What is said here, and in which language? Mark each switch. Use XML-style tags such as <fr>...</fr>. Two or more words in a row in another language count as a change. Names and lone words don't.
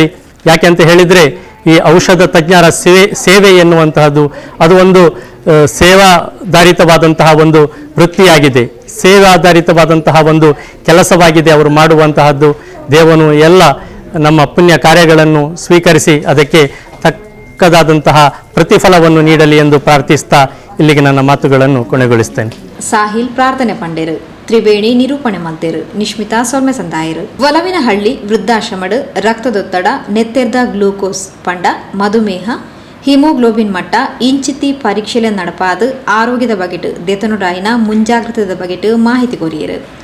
<kn>ಯಾಕೆಂತ ಹೇಳಿದರೆ ಈ ಔಷಧ ತಜ್ಞರ ಸೇವೆ ಎನ್ನುವಂತಹದ್ದು ಅದು ಒಂದು ಸೇವಾಧಾರಿತವಾದಂತಹ ಒಂದು ವೃತ್ತಿಯಾಗಿದೆ, ಸೇವಾಧಾರಿತವಾದಂತಹ ಒಂದು ಕೆಲಸವಾಗಿದೆ ಅವರು ಮಾಡುವಂತಹದ್ದು. ದೇವನು ಎಲ್ಲ ನಮ್ಮ ಪುಣ್ಯ ಕಾರ್ಯಗಳನ್ನು ಸ್ವೀಕರಿಸಿ ಅದಕ್ಕೆ ತಕ್ಕದಾದಂತಹ ಪ್ರತಿಫಲವನ್ನು ನೀಡಲಿ ಎಂದು ಪ್ರಾರ್ಥಿಸ್ತಾ ಇಲ್ಲಿಗೆ ನನ್ನ ಮಾತುಗಳನ್ನು ಕೊನೆಗೊಳಿಸ್ತೇನೆ.</kn> <tcy>ಸಾಹಿಲ್ ಪ್ರಾರ್ಥನೆ ಪಂಡೇರು, ತ್ರಿವೇಣಿ ನಿರೂಪಣೆ ಮಂತೇರು, ನಿಶ್ಮಿತಾ ಸೊಲ್ಮೆ ಸಂದಾಯರು. ಒಲವಿನಹಳ್ಳಿ ವೃದ್ಧಾಶ್ರಮಡ್ ರಕ್ತದೊತ್ತಡ, ನೆತ್ತೆರ್ದ ಗ್ಲೂಕೋಸ್ ಪಂಡ, ಮಧುಮೇಹ, ಹಿಮೋಗ್ಲೋಬಿನ್ ಮಟ್ಟ ಇಂಚಿತ್ತಿ ಪರೀಕ್ಷೆಲೆ ನಡಪಾದು ಆರೋಗ್ಯದ ಬಗೆಟ್ ದೆತನುಡಾಯಿನ ಮುಂಜಾಗ್ರತೆದ ಬಗೆಟ್ ಮಾಹಿತಿ ಕೊರಿಯರು.</tcy>